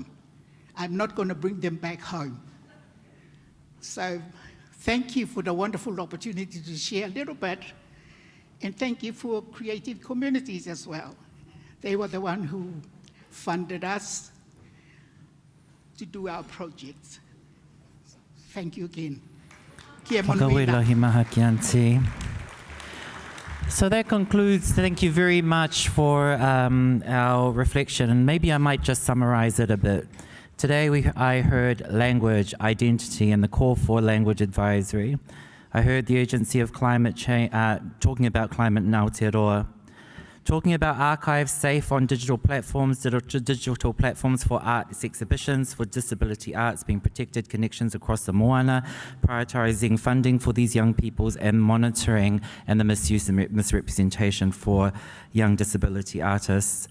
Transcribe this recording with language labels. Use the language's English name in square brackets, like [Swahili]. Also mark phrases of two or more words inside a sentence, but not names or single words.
[English] I'm not going to bring them back home. So thank you for the wonderful opportunity to share a little bit. And thank you for Creative Communities as well. They were the one who funded us to do our projects. Thank you again. [Māori] Kia manuia. Whakawela maha ki Auntie. [English] So that concludes, thank you very much for our reflection, and maybe I might just summarize it a bit. Today I heard language, identity, and the call for language advisory. I heard the urgency of climate change, talking about climate in Aotearoa, talking about archives safe on digital platforms for arts exhibitions, for disability arts being protected, connections across the moana, prioritising funding for these young peoples, and monitoring and the misuse and misrepresentation for young disability artists.